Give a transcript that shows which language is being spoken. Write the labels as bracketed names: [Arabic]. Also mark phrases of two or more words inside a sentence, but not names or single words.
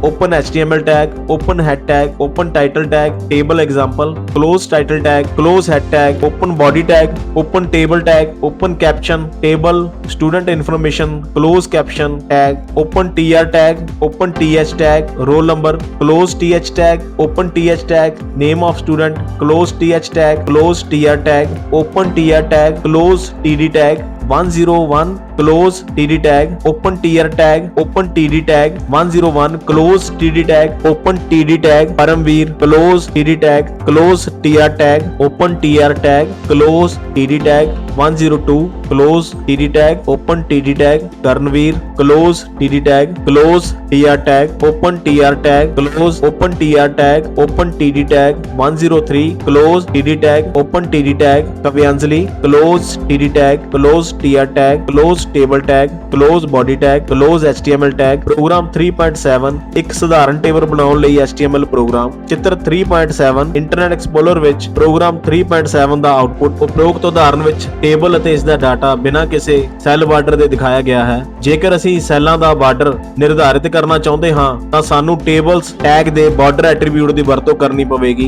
[English] open HTML tag open head tag open title tag table example close title tag close head tag open body tag open table tag open caption table student information close caption tag open tr tag open th tag roll number close th tag open th tag name of student close th tag close tr tag open tr tag close td tag 101 close td tag open tr tag open td tag 101 close td tag open td tag paramveer close td tag close tr tag open tr tag close td tag 102 close td tag open td tag karnveer close td tag close tr tag open tr tag close open tr tag open td tag 103 close td tag open td tag kavyanjali close td tag close tr tag close table tag close body tag close html tag [Punjabi] ਪ੍ਰੋਗਰਾਮ 3.7 ਇੱਕ ਸਧਾਰਨ ਟੇਬਲ ਬਣਾਉਣ ਲਈ HTML ਪ੍ਰੋਗਰਾਮ। ਚਿੱਤਰ 3.7 ਇੰਟਰਨੈਟ ਐਕਸਪਲੋਰਰ ਵਿੱਚ ਪ੍ਰੋਗਰਾਮ 3.7 ਦਾ ਆਉਟਪੁੱਟ ਉਪਰੋਕਤ ਉਦਾਹਰਨ ਵਿੱਚ ਟੇਬਲ ਅਤੇ ਇਸ ਦਾ ਡਾਟਾ ਬਿਨਾਂ ਕਿਸੇ [English] cell border [Punjabi] ਦੇ ਦਿਖਾਇਆ ਗਿਆ ਹੈ। ਜੇਕਰ ਅਸੀਂ ਸੈੱਲਾਂ ਦਾ ਬਾਰਡਰ ਨਿਰਧਾਰਿਤ ਕਰਨਾ ਚਾਹੁੰਦੇ ਹਾਂ ਤਾਂ ਸਾਨੂੰ [English] tables tag [Punjabi] ਦੇ [English] border attribute [Punjabi] ਦੀ ਵਰਤੋਂ ਕਰਨੀ ਪਵੇਗੀ।